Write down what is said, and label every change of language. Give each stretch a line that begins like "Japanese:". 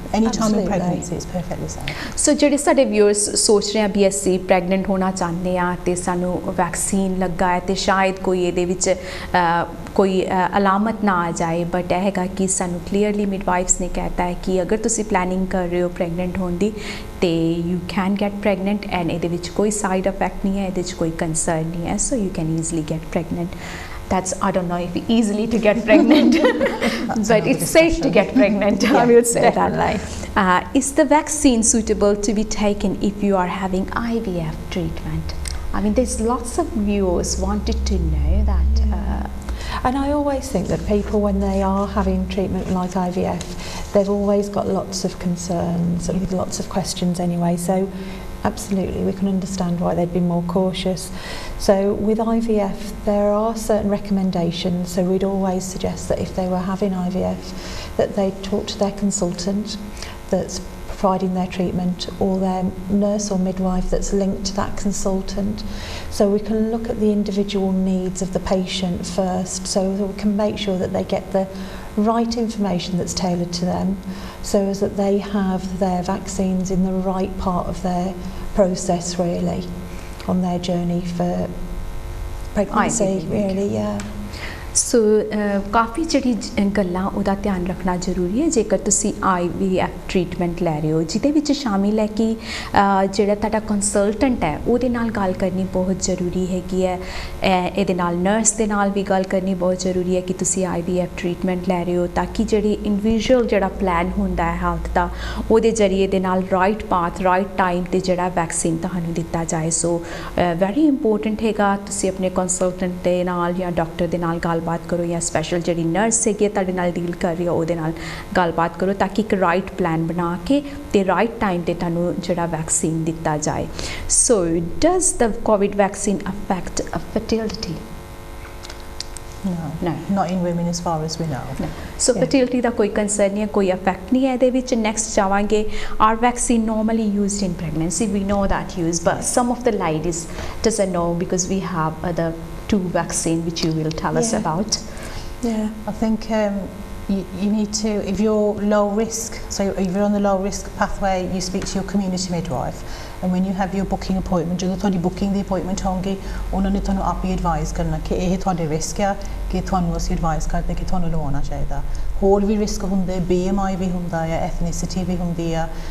English: Anytime in pregnancy is perfectly safe.
Punjabi: ਸੋ ਜਿਹੜੇ ਸਾਡੇ viewers ਸੋਚ ਰਹੇ ਆ ਵੀ ਅਸੀਂ ਪ੍ਰੈਗਨੈਂਟ ਹੋਣਾ ਚਾਹੁੰਦੇ ਆ ਤੇ ਸਾਨੂੰ ਵੈਕਸੀਨ ਲੱਗਾ ਹੈ ਤੇ ਸ਼ਾਇਦ ਕੋਈ ਇਹਦੇ ਵਿੱਚ ਕੋਈ ਅਲਾਮਤ ਨਾ ਆ ਜਾਏ ਬਟ ਇਹ ਹੈਗਾ ਕਿ ਸਾਨੂੰ ਕਲੀਅਰਲੀ ਮਿਡਵਾਈਫਸ ਨੇ ਕਹਿਤਾ ਹੈ ਕਿ ਅਗਰ ਤੁਸੀਂ ਪਲੈਨਿੰਗ ਕਰ ਰਹੇ ਹੋ ਪ੍ਰੈਗਨੈਂਟ ਹੋਣ ਦੀ ਤੇ
English: you can get pregnant
Punjabi: and ਇਹਦੇ ਵਿੱਚ ਕੋਈ ਸਾਈਡ ਇਫੈਕਟ ਨਹੀਂ ਹੈ ਇਹਦੇ ਵਿੱਚ ਕੋਈ ਕੰਸਰਨ ਨਹੀਂ ਹੈ
English: So you can easily get pregnant That's, I don't know if easily to get pregnant, but it's safe to get pregnant. I will say that. Is the vaccine suitable to be taken if you are having IVF treatment? I mean, there's lots of viewers wanted to know that. And I always think that people, when they are having treatment like IVF, they've always got lots of concerns and lots of questions anyway. So absolutely, we can understand why they'd be more cautious. So with IVF, there are certain recommendations. So we'd always suggest that if they were having IVF, that they talk to their consultant that's providing their treatment or their nurse or midwife that's linked to that consultant. So we can look at the individual needs of the patient first so that we can make sure that they get the right information that's tailored to them so as that they have their vaccines in the right part of their process really on their journey for pregnancy really
Punjabi: ਸੋ ਕਾਫੀ ਜਿਹੜੀ ਗੱਲਾਂ ਉਹਦਾ ਧਿਆਨ ਰੱਖਣਾ ਜ਼ਰੂਰੀ ਹੈ ਜੇਕਰ ਤੁਸੀਂ IVF treatment ਲੈ ਰਹੇ ਹੋ ਜਿਹਦੇ ਵਿੱਚ ਸ਼ਾਮਿਲ ਹੈ ਕਿ ਜਿਹੜਾ ਤੁਹਾਡਾ ਕੰਸਲਟੈਂਟ ਹੈ ਉਹਦੇ ਨਾਲ ਗੱਲ ਕਰਨੀ ਬਹੁਤ ਜ਼ਰੂਰੀ ਹੈਗੀ ਹੈ ਇਹਦੇ ਨਾਲ ਨਰਸ ਦੇ ਨਾਲ ਵੀ ਗੱਲ ਕਰਨੀ ਬਹੁਤ ਜ਼ਰੂਰੀ ਹੈ ਕਿ ਤੁਸੀਂ IVF ਟ੍ਰੀਟਮੈਂਟ ਲੈ ਰਹੇ ਹੋ ਤਾਂ ਕਿ ਜਿਹੜੀ ਇੰਡੀਵਿਜੂਅਲ ਜਿਹੜਾ ਪਲਾਨ ਹੁੰਦਾ ਹੈ ਹੈਲਥ ਦਾ ਉਹਦੇ ਜ਼ਰੀਏ ਦੇ ਨਾਲ ਰਾਈਟ ਪਾਥ ਰਾਈਟ ਟਾਈਮ 'ਤੇ ਜਿਹੜਾ ਵੈਕਸੀਨ ਤੁਹਾਨੂੰ ਦਿੱਤਾ ਜਾਏ ਸੋ ਵੈਰੀ ਇੰਪੋਰਟੈਂਟ ਹੈਗਾ ਤੁਸੀਂ ਆਪਣੇ ਕੰਸਲਟੈਂਟ ਦੇ ਨਾਲ ਜਾਂ ਡਾਕਟਰ ਦੇ ਨਾਲ ਗੱਲਬਾਤ ਕਰੋ ਜਾਂ ਸਪੈਸ਼ਲ ਜਿਹੜੀ ਨਰਸ ਹੈਗੀ ਤੁਹਾਡੇ ਨਾਲ ਡੀਲ ਕਰ ਰਹੀ ਹੈ ਉਹਦੇ ਨਾਲ ਗੱਲਬਾਤ ਕਰੋ ਤਾਂ ਕਿ ਇੱਕ ਰਾਈਟ ਪਲਾਨ ਬਣਾ ਕੇ ਤੇ ਰਾਈਟ ਟਾਈਮ 'ਤੇ ਤੁਹਾਨੂੰ ਜਿਹੜਾ ਵੈਕਸੀਨ ਦਿੱਤਾ ਜਾਏ ਸੋ
English: Does the COVID vaccine affect fertility No, not in women as far as we know. No. So fertility
Punjabi: ਦਾ ਕੋਈ ਕੰਸਰਨ ਨਹੀਂ ਹੈ ਕੋਈ ਇਫੈਕਟ ਨਹੀਂ ਹੈ ਇਹਦੇ ਵਿੱਚ ਨੈਕਸਟ ਜਾਵਾਂਗੇ
English: Are vaccine normally used in pregnancy we know that use but some of the ladies doesn't know because we have other two vaccine which you will tell us about. I think you need to, if you're low risk, so if you're on the low risk pathway, you speak to your community midwife, and when you have your booking appointment,
Punjabi: ਜਦੋਂ ਤੁਹਾਡੀ booking ਦੀ appointment ਹੋਊਗੀ ਉਹਨਾਂ ਨੇ ਤੁਹਾਨੂੰ ਆਪ ਹੀ advise ਕਰਨਾ ਕਿ ਇਹ ਤੁਹਾਡੇ risk ਆ ਕਿ ਤੁਹਾਨੂੰ ਅਸੀਂ advise ਕਰਦੇ ਕਿ ਤੁਹਾਨੂੰ ਲਵਾਉਣਾ ਚਾਹੀਦਾ ਹੋਰ ਵੀ risk ਹੁੰਦੇ BMI ਵੀ ਹੁੰਦਾ ਆ ethnicity ਵੀ ਹੁੰਦੀ ਆ